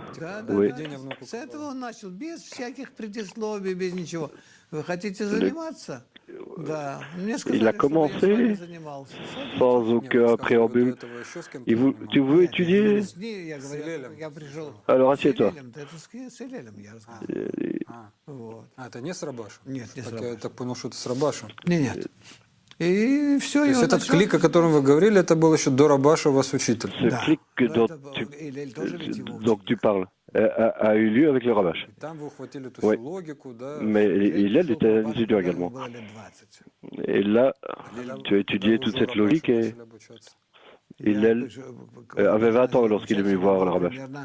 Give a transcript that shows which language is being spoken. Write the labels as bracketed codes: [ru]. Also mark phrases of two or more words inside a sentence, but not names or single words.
[fr] Oui. Il a commencé sans aucun préambule. Tu veux étudier? Alors assieds-toi. [ru] Это не с Рабашем? Я так понял, что это с Рабашем. Нет. И все, То есть этот клик, о котором вы говорили, это был еще до Рабаша у вас учитель? [fr] Ce clic dont tu parles a eu lieu avec le Rabash. Oui. Mais Hillel était un étudiant également. Et là, tu as étudié toute cette logique et Hillel avait 20 ans lorsqu'il est venu voir le Rabash.